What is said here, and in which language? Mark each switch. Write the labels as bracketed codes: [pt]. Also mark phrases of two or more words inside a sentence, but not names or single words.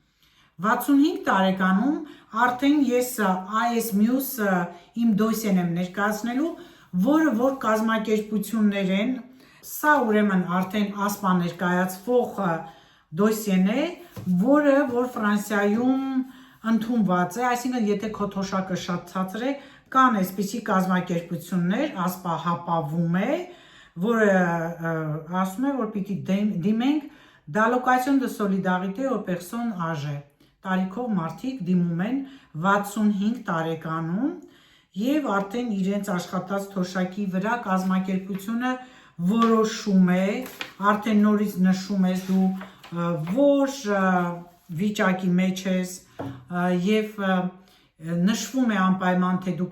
[hy] 65 տարեկանում արդեն ես այս մյուս իմ դոսիեն եմ ներկայացնելու, որը որ կազմակերպություններ են, սա ուրեմն արդեն ասպա ներկայացվող դոսիեն է, որը որ Ֆրանսիայում ընդունված է, այսինքն եթե քո թոշակը շատ ցածր է, կան այսպիսի կազմակերպություններ, ասպա հապավում է, որը ասում է, որ պիտի դիմենք D'allocation [fr] de solidarité aux personnes âgées, [hy] տարիքով մարդիկ դիմում են 65 տարեկանում եւ արդեն իրենց աշխատած թոշակի վրա կազմակերպությունը որոշում է, արդեն նորից նշում ես դու որ վիճակի մեջ ես եւ նշվում է անպայման թե դու